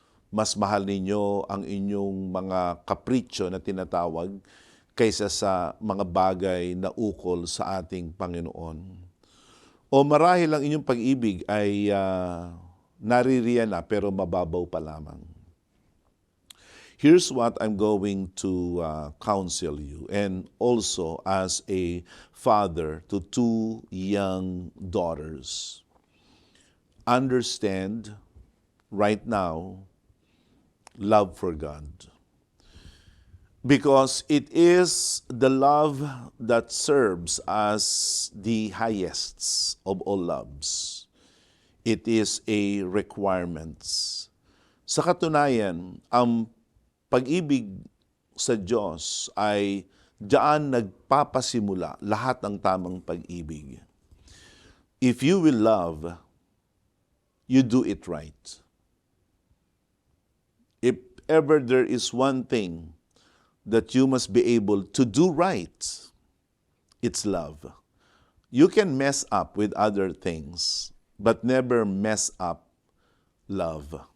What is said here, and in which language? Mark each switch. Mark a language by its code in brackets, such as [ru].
[tl] Mas mahal ninyo ang inyong mga kapritsyo na tinatawag kaysa sa mga bagay na ukol sa ating Panginoon. O marahil ang inyong pag-ibig ay naririyan na pero mababaw pa lamang. [en] Here's what I'm going to counsel you, and also as a father to two young daughters. Understand right now love for God. Because it is the love that serves as the highest of all loves. It is a requirement. [tl] Sa katunayan, ang pag-ibig sa Diyos ay diyan nagpapasimula lahat ng tamang pag-ibig. [en] If you will love, you do it right. If ever there is one thing that you must be able to do right, it's love. You can mess up with other things, but never mess up love.